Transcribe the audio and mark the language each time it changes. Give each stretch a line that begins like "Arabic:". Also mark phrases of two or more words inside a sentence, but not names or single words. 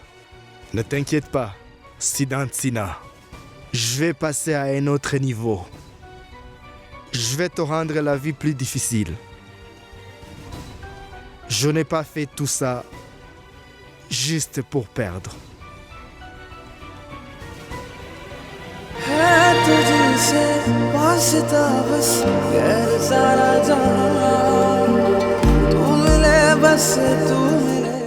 French: Ne t'inquiète pas, Siddhantsina. Je vais passer à un autre niveau. Je vais te rendre la vie plus difficile. Je n'ai pas fait tout ça juste pour perdre.
Hindi: है तुझसे वास्ता बस गैर सारा जहां तू मिले बस तू मिले